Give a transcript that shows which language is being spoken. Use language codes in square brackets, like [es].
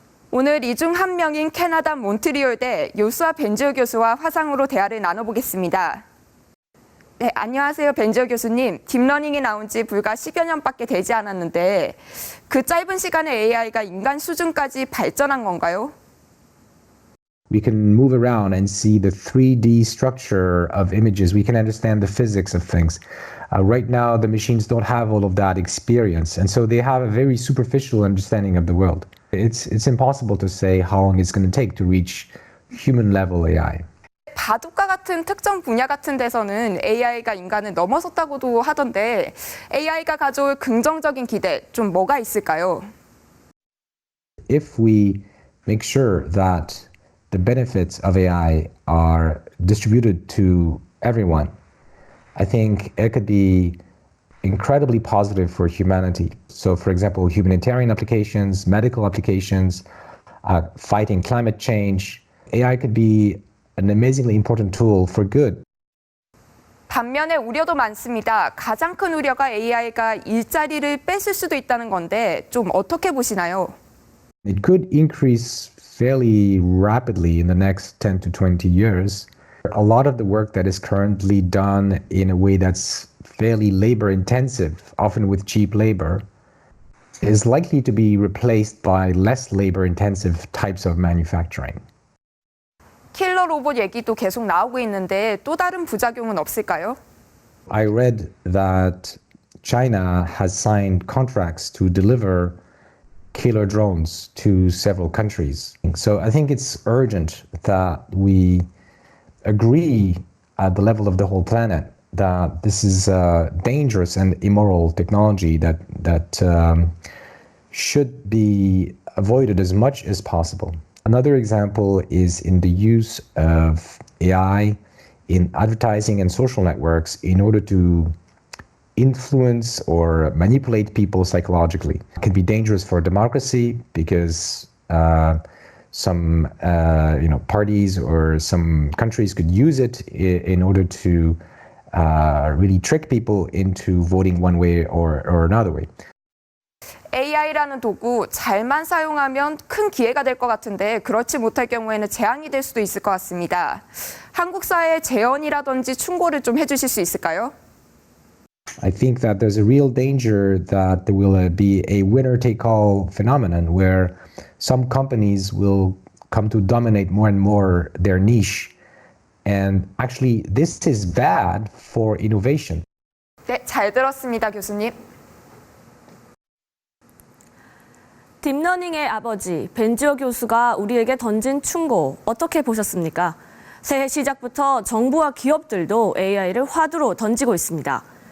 [ko] 오늘 이 중 한 명인 캐나다 몬트리올대 요수아 벤지오 교수와 화상으로 대화를 나눠보겠습니다. 네, 안녕하세요, 벤지오 교수님. 딥러닝이 나온 지 불과 10여 년밖에 되지 않았는데 그 짧은 시간에 AI가 인간 수준까지 발전한 건가요? [en] We can move around and see the 3D structure of images. We can understand the physics of things. Right now, the machines don't have all of that experience, and so they have a very superficial understanding of the world. It's impossible to say how long it's going to take to reach human-level AI. [ko] 바둑과 같은 특정 분야 같은 데서는 AI가 인간을 넘어섰다고도 하던데 AI가 가져올 긍정적인 기대 좀 뭐가 있을까요? [en] If we make sure that the benefits of AI are distributed to everyone, I think it could be incredibly positive for humanity. So, for example, humanitarian applications, medical applications, fighting climate change. AI could be an amazingly important tool for good. [ko] 반면에 우려도 많습니다. 가장 큰 우려가 AI가 일자리를 뺏을 수도 있다는 건데 좀 어떻게 보시나요? [en] It could increase fairly rapidly in the next 10 to 20 years. A lot of the work that is currently done in a way that's fairly labor intensive, often with cheap labor, is likely to be replaced by less labor intensive types of manufacturing. [ko] 킬러 로봇 얘기도 계속 나오고 있는데 또 다른 부작용은 없을까요? [en] I read that China has signed contracts to deliver killer drones to several countries. So I think it's urgent that we agree at the level of the whole planet that this is dangerous and immoral technology that should be avoided as much as possible. Another example is in the use of AI in advertising and social networks in order to influence or manipulate people psychologically. It can be dangerous for democracy because some parties or some countries could use it in order to really trick people into voting one way or another way. [ko] AI라는 도구 잘만 사용하면 큰 기회가 될 것 같은데 그렇지 못할 경우에는 재앙이 될 수도 있을 것 같습니다. 한국 사회의 재현이라든지 충고를 좀 해주실 수 있을까요? [en] I think that there's a real danger that there will be a winner-take-all phenomenon where some companies will come to dominate more and more their niche. And actually, this is bad for innovation. [ko] 네, 잘 들었습니다, 교수님. 딥러닝의 아버지 벤지오 교수가 우리에게 던진 충고 어떻게 보셨습니까? 새해 시작부터 정부와 기업들도 AI를 화두로 던지고 있습니다.